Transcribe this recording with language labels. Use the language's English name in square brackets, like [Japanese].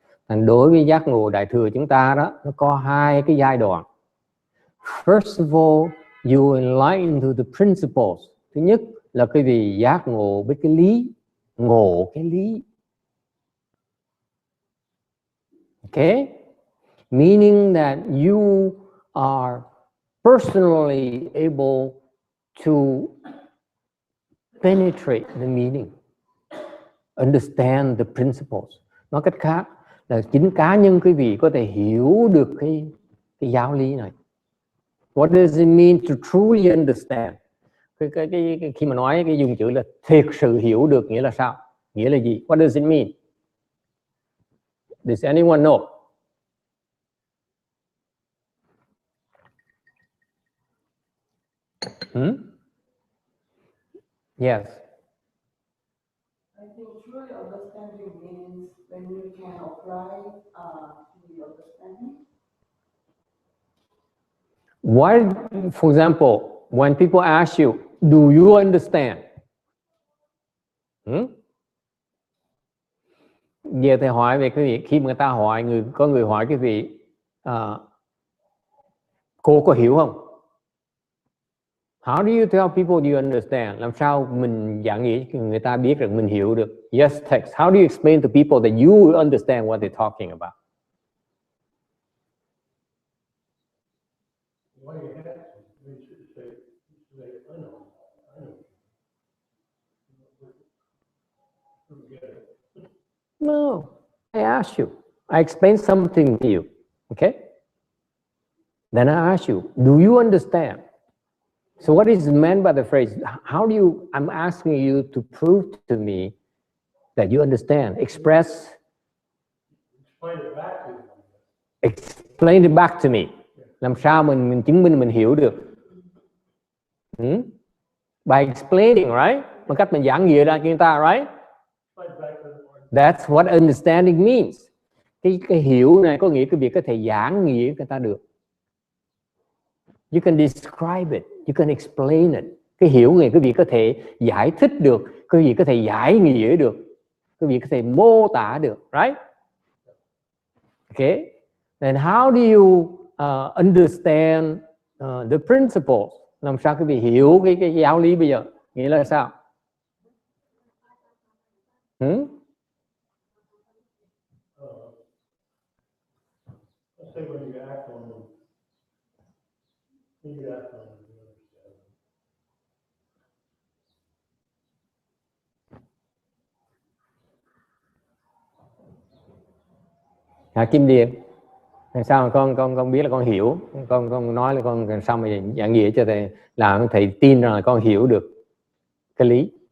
[English] And [Vietnamese] đối với giác ngộ Đại thừa chúng ta đó, nó có hai cái giai đoạn. [English] First of all, you enlighten to the principles. [Vietnamese] Thứ nhất là cái vị giác ngộ với cái lý, ngộ cái lý. [English] Okay? Meaning that you are personally able to penetrate the meaning, understand the principles. [Vietnamese] Nói cách khác là chính cá nhân quý vị có thể hiểu được cái giáo lý này. [English] What does it mean to truly understand? [Vietnamese] Khi mà nói cái dùng chữ là thiệt sự hiểu được nghĩa là sao? Nghĩa là gì? [English] What does it mean? Does anyone know? Yes. I think truly understanding means when you can apply the understanding. Why, for example, when people ask you, do you understand? [Vietnamese] Giờ thầy hỏi về cái việc khi mà người ta hỏi có người hỏi cái vị cô có hiểu không? [English] How do you tell people you understand? [Vietnamese] Làm sao mình giảng nghĩa người ta biết rằng mình hiểu được? [English] Yes, text. How do you explain to people that you understand what they're talking about? Why you have to? You should say, I know. No, I ask you. I explain something to you. Okay? Then I ask you, do you understand? So what is meant by the phrase? How do you? I'm asking you to prove to me that you understand. Explain it back to me. Explain it back to me. [Vietnamese] Làm sao mình chứng minh mình hiểu được? [English] By explaining, right? [Vietnamese] Bằng cách mình giảng nghĩa ra cho người ta, [English] right? That's what understanding means. [Vietnamese] Cái hiểu này có nghĩa cái việc có thể giảng nghĩa người ta được. [English] You can describe it, you can explain it. [Vietnamese] Cái hiểu này cái việc có thể giải thích được, cái việc có thể giải nghĩa được, cái việc có thể mô tả được, [English] right? Okay. Then how do you understand the principles? [Vietnamese] Làm sao quý vị hiểu cái giáo lý bây giờ? Nghĩa là sao? [English] Let's say when you act on them, when you act on them, you understand. [Vietnamese] Kim Điền, sao con biết là con hiểu, con nói là con sao mà giảng nghĩa cho thầy, làm thầy tin rằng là con hiểu được cái lý.